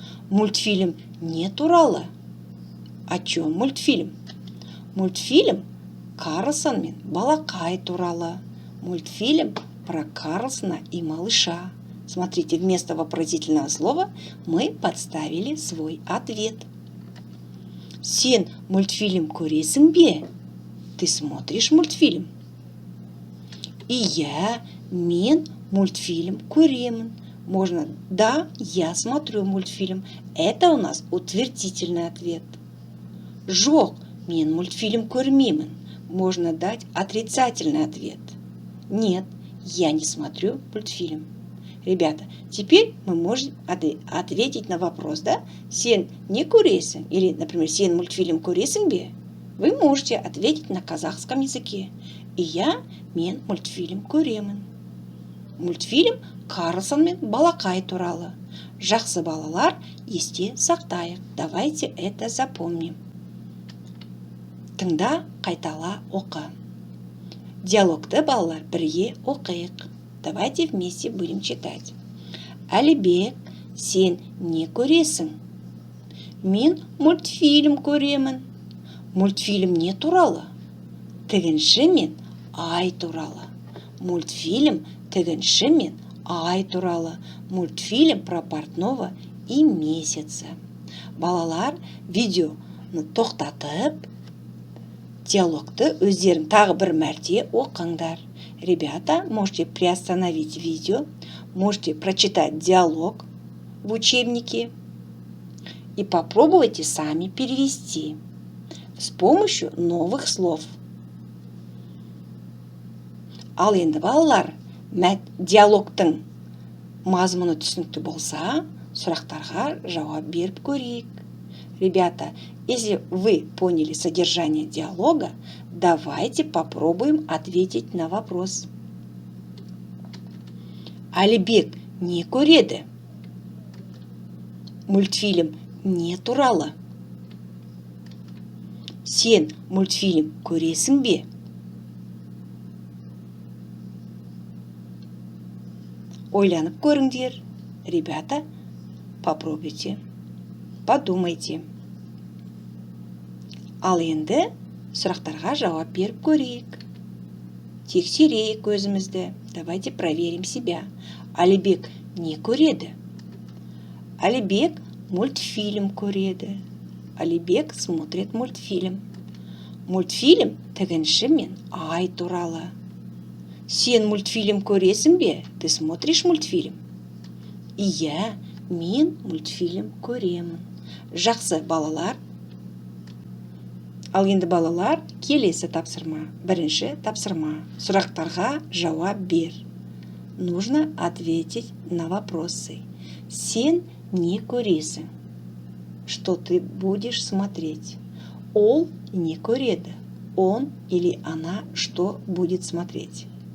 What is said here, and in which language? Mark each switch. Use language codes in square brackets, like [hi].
[kk] Мультфильм не туралы. [ru] О чем мультфильм? [kk] Мультфильм Карлсон мен балақай туралы. [ru] Мультфильм про Карлсона и малыша. Смотрите, вместо вопросительного слова мы подставили свой ответ. [kk] Сен мультфильм көресің бе? [ru] Ты смотришь мультфильм? [kk] И мен мультфильм көремін. [ru] Можно «да, я смотрю мультфильм». Это у нас утвердительный ответ. [kk] Жоқ, мен мультфильм көрмеймін. [ru] Можно дать отрицательный ответ. Нет, я не смотрю мультфильм. Ребята, теперь мы можем ответить на вопрос, да? [kk] Сен не көресің? [ru] Или, например, [kk] сен мультфильм көресің бе? [ru] Вы можете ответить на казахском языке. [kk] И мен мультфильм көремін. Мультфильм Карлсон мен балақай туралы. Жақсы балалар, есте сақтайық. [ru] Давайте это запомним. [kk] Тыңда, қайтала, оқы. Диалогты балалар бірге оқиық. [ru] Давайте вместе будем читать. [kk] Әлібек, сен не көресің? Мен мультфильм көремін. Мультфильм не туралы? Тігінші мен ай туралы. Мультфильм тігінші мен ай туралы. [ru] Мультфильм про портного и месяца. [kk] Балалар, видеоны тоқтатып, диалогты өздерің тағы бір мәрте оқыңдар. [ru] Ребята, можете приостановить видео, можете прочитать диалог в учебнике и попробуйте сами перевести с помощью новых слов. [kk] Ал енді балалар, диалогтың мазмұны түсінікті болса, сұрақтарға жауап беріп көрейік. [ru] Ребята, если вы поняли содержание диалога, давайте попробуем ответить на вопрос. [kk] Әлібек не көреді? Мультфильм не туралы? Сен мультфильм көресің бе? Ойланып көріңдер. [ru] Ребята, попробуйте. Подумайте. [kk] Ал енді сұрақтарға жауап беріп көрейік. Тексерейік өзімізді. [ru] Давайте проверим себя. [kk] Алибек не көреді? Алибек мультфильм көреді. [ru] Алибек смотрит мультфильм. [kk] Мультфильм тігінші мен ай туралы. Сен мультфильм көресің бе? [ru] Ты смотришь мультфильм? [kk] Иә, мен мультфильм көремін. Жақсы, балалар. Ал енді балалар, келесі тапсырма. Бірінші тапсырма. Сұрақтарға жауап бер. [ru] Нужно ответить на вопросы. [kk] Сен не көресің? [ru] Что ты будешь смотреть? [kk] Ол не көреді. [ru] Он или она что будет смотреть?